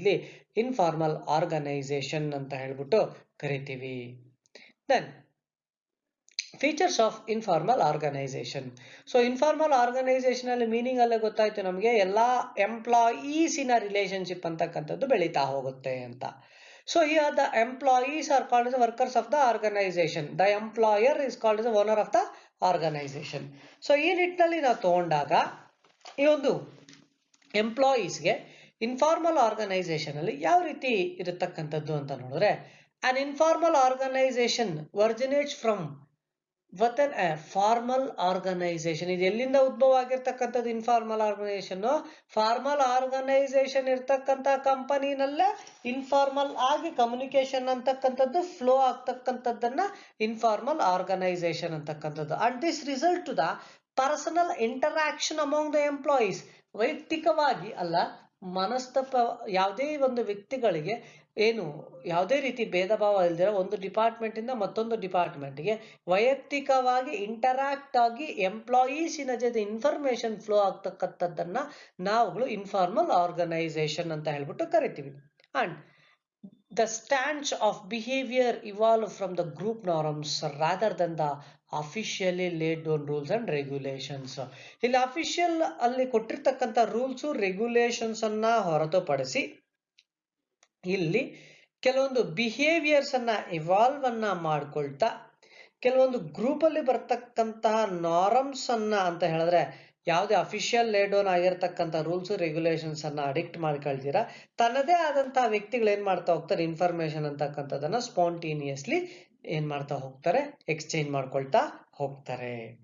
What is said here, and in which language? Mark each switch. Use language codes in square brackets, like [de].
[kn] ಇಲ್ಲಿ informal organisation ಅಂತ ಹೇಳ್ಬಿಟ್ಟು ಕರಿತೀವಿ. [en] Then features of informal organisation. [kn] So informal organisation ಅಲ್ಲಿ ಮೀನಿಂಗ್ ಅಲ್ಲೇ ಗೊತ್ತಾಯ್ತು ನಮಗೆ, ಎಲ್ಲಾ ಎಂಪ್ಲಾಯೀಸಿನ ರಿಲೇಶನ್ಶಿಪ್ ಅಂತಕ್ಕಂಥದ್ದು ಬೆಳೀತಾ ಹೋಗುತ್ತೆ ಅಂತ. [en] So here the employees are called as the workers of the organization. The employer is called as the owner of the organization. [kn] So ಈ ನಿಟ್ಟಿನಲ್ಲಿ ನಾವು ತಗೊಂಡಾಗ ಈ ಒಂದು ಎಂಪ್ಲಾಯೀಸ್ಗೆ ಇನ್ಫಾರ್ಮಲ್ ಆರ್ಗನೈಸೇಷನ್ ಅಲ್ಲಿ ಯಾವ ರೀತಿ ಇರತಕ್ಕಂಥದ್ದು ಅಂತ ನೋಡಿದ್ರೆ, [en] an informal organization originates from within a formal organization. [kn] ಇದು ಎಲ್ಲಿಂದ ಉದ್ಭವ ಆಗಿರ್ತಕ್ಕಂಥದ್ದು ಇನ್ಫಾರ್ಮಲ್ ಆರ್ಗನೈಸೇಷನ್? ಫಾರ್ಮಲ್ ಆರ್ಗನೈಸೇಷನ್ ಇರ್ತಕ್ಕಂಥ ಕಂಪನಿನಲ್ಲೇ ಇನ್ಫಾರ್ಮಲ್ ಆಗಿ ಕಮ್ಯುನಿಕೇಶನ್ ಅಂತಕ್ಕಂಥದ್ದು ಫ್ಲೋ ಆಗ್ತಕ್ಕಂಥದ್ದನ್ನ ಇನ್ಫಾರ್ಮಲ್ ಆರ್ಗನೈಸೇಷನ್ ಅಂತಕ್ಕಂಥದ್ದು. [en] And this result to the personal interaction among the employees. [kn] ವೈಯಕ್ತಿಕವಾಗಿ ಅಲ್ಲ, ಮನಸ್ತಪ ಯಾವುದೇ ಒಂದು ವ್ಯಕ್ತಿಗಳಿಗೆ ಏನು ಯಾವುದೇ ರೀತಿ ಭೇದ ಭಾವ ಇಲ್ದಿರ ಒಂದು ಡಿಪಾರ್ಟ್ಮೆಂಟ್ ಇಂದ ಮತ್ತೊಂದು ಡಿಪಾರ್ಟ್ಮೆಂಟ್ಗೆ ವೈಯಕ್ತಿಕವಾಗಿ ಇಂಟರಾಕ್ಟ್ ಆಗಿ ಎಂಪ್ಲಾಯೀಸಿನ ಜೊತೆ ಇನ್ಫಾರ್ಮೇಶನ್ ಫ್ಲೋ ಆಗ್ತಕ್ಕಂಥದ್ದನ್ನ ನಾವುಗಳು ಇನ್ಫಾರ್ಮಲ್ ಆರ್ಗನೈಸೇಷನ್ ಅಂತ ಹೇಳ್ಬಿಟ್ಟು ಕರಿತೀವಿ. [en] And the stance of behavior evolve from the group norms rather than the officially laid down rules and regulations. [kn] ಇಲ್ಲಿ ಅಫಿಷಿಯಲ್ ಅಲ್ಲಿ ಕೊಟ್ಟಿರ್ತಕ್ಕಂಥ ರೂಲ್ಸ್ ರೆಗ್ಯುಲೇಷನ್ಸ್ ಅನ್ನ ಹೊರತುಪಡಿಸಿ ಇಲ್ಲಿ ಕೆಲವೊಂದು ಬಿಹೇವಿಯರ್ಸ್ ಅನ್ನ ಇವಾಲ್ವ್ ಅನ್ನ ಮಾಡ್ಕೊಳ್ತಾ, ಕೆಲವೊಂದು ಗ್ರೂಪ್ ಅಲ್ಲಿ ಬರ್ತಕ್ಕಂತಹ ನಾರ್ಮ್ಸ್ ಅನ್ನ ಅಂತ ಹೇಳಿದ್ರೆ ಯಾವುದೇ ಅಫಿಷಿಯಲ್ ಲೇಡ್ ಡೌನ್ ಆಗಿರ್ತಕ್ಕಂಥ ರೂಲ್ಸ್ ರೆಗ್ಯುಲೇಷನ್ಸ್ ಅನ್ನ ಅಡಿಕ್ಟ್ ಮಾಡ್ಕೊಳ್ತೀರಾ, ತನ್ನದೇ ಆದಂತಹ ವ್ಯಕ್ತಿಗಳು ಏನ್ ಮಾಡ್ತಾ ಹೋಗ್ತಾರೆ, ಇನ್ಫಾರ್ಮೇಶನ್ ಅಂತಕ್ಕಂಥದ್ದನ್ನ ಸ್ಪಾಂಟೇನಿಯಸ್ಲಿ ಏನ್ ಮಾಡ್ತಾ ಹೋಗ್ತಾರೆ, ಎಕ್ಸ್ಚೇಂಜ್ ಮಾಡ್ಕೊಳ್ತಾ ಹೋಗ್ತಾರೆ.